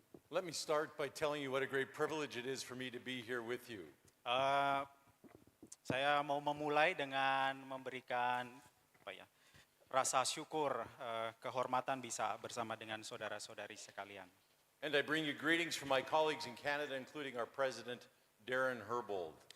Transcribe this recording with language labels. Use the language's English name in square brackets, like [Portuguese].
[English] Let me start by telling you what a great privilege it is for me to be here with you. [Indonesian] Saya mau memulai dengan memberikan rasa syukur, kehormatan bisa bersama dengan saudara-saudari sekalian. [English] And I bring you greetings from my colleagues in Canada, including our president, Darren Herbold.